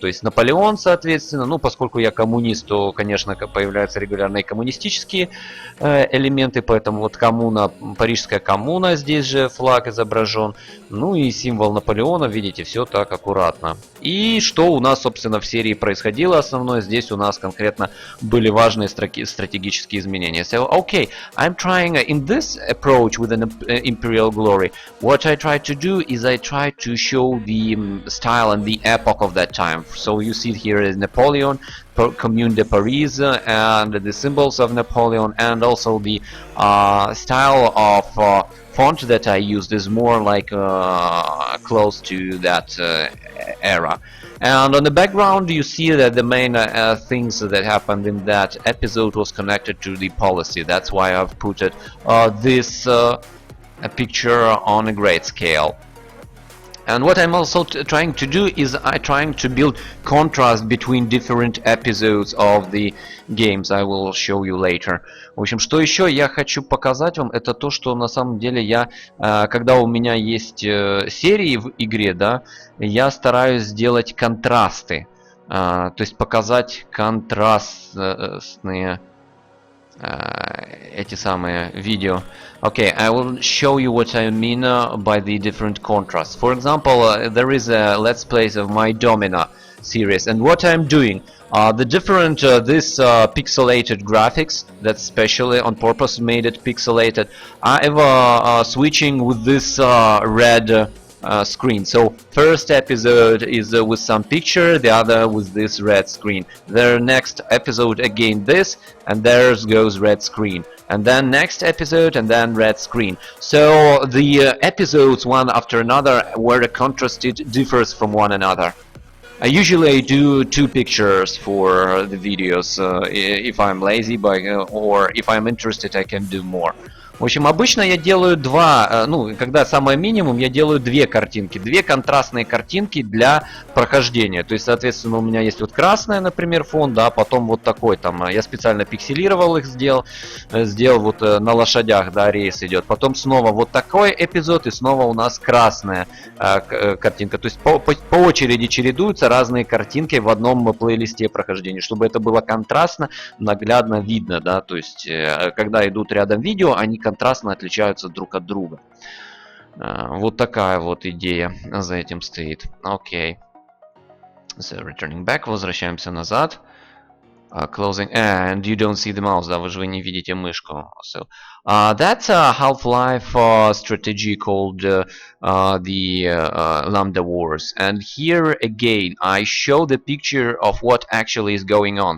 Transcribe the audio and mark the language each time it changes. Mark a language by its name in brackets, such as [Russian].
[Russian] То есть Наполеон, соответственно, ну, поскольку я коммунист, то, конечно, появляются регулярные коммунистические элементы, поэтому вот коммуна, парижская коммуна, здесь же флаг изображен, ну и символ Наполеона, видите, все так аккуратно. И что у нас, собственно, в серии происходило основное, здесь у нас конкретно были важные стратегические изменения. [English] So, okay, I'm trying in this approach with an Imperial Glory. What I try to do is I try to show the style and the epoch of that time. So you see here is Napoleon, Commune de Paris, and the symbols of Napoleon, and also the style of font that I used is more like close to that era. And on the background you see that the main things that happened in that episode was connected to the policy. That's why I've put it, this picture on a great scale. And what I'm also trying to do is I'm trying to build contrast between different episodes of the games. I will show you later. [Russian] В общем, что еще я хочу показать вам, это то, что на самом деле я, когда у меня есть серии в игре, да, я стараюсь сделать контрасты. То есть показать контрастные эти самые видео. [English] Okay, I will show you what I mean by the different contrasts. For example, there is a Let's Plays of my Domina series, and what I'm doing, the different this pixelated graphics that specially on purpose made it pixelated. I'm switching with this red screen. So first episode is with some picture, the other with this red screen. The next episode again this, and there goes red screen. And then next episode, and then red screen. So the episodes one after another, where the contrasted differs from one another. I usually do 2 pictures for the videos. If I'm lazy, or if I'm interested, I can do more. [Russian] В общем, обычно я делаю когда самое минимум, я делаю 2 картинки, 2 контрастные картинки для прохождения. То есть, соответственно, у меня есть вот красная, например, фон, да, потом вот такой там, я специально пикселировал их, сделал вот на лошадях, да, рейс идет. Потом снова вот такой эпизод, и снова у нас красная картинка. То есть по очереди чередуются разные картинки в одном плейлисте прохождения, чтобы это было контрастно, наглядно видно, да, то есть когда идут рядом видео, они контрастно отличаются друг от друга. Вот такая вот идея за этим стоит. Окей. [English] So, returning back, [Russian] возвращаемся назад. [English] Closing, and you don't see the mouse, [Russian] да, вы не видите мышку. [English] So, that's a Half-Life strategy called the Lambda Wars. And here again, I show the picture of what actually is going on.